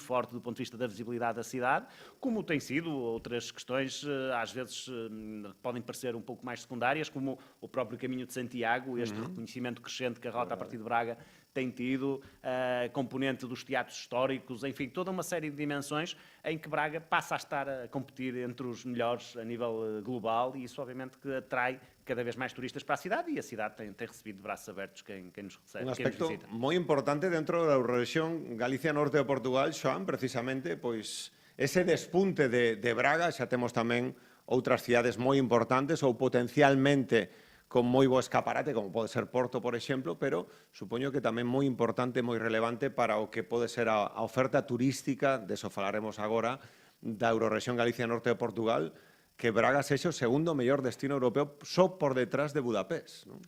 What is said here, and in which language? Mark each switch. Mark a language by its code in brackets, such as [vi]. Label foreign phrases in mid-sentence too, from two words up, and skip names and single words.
[pt] forte do ponto de vista da visibilidade da cidade, como tem sido outras questões, às vezes podem parecer um pouco mais secundárias, como o próprio Caminho de Santiago, este reconhecimento crescente que a rota a partir de Braga tem tido, a componente dos teatros históricos, enfim, toda uma série de dimensões em que Braga passa a estar a competir entre os melhores a nível global, e isso obviamente que atrai cada vez mais turistas para a cidade, e a cidade tem recebido de braços abertos quem nos recebe, [gl] un [pt] quem nos [gl] aspecto [pt] visita. [gl] moi importante dentro da Eurorregión Galicia Norte de Portugal, Xoan, precisamente, pois ese despunte de Braga, xa temos tamén outras cidades moi importantes ou potencialmente con moi bo escaparate, como pode ser Porto, por exemplo, pero supoño que tamén moi importante, moi relevante para o que pode ser a oferta turística, deso falaremos agora, da Eurorregión Galicia Norte de Portugal, que Braga sexa o segundo mellor destino europeo só por detrás de Budapest, non?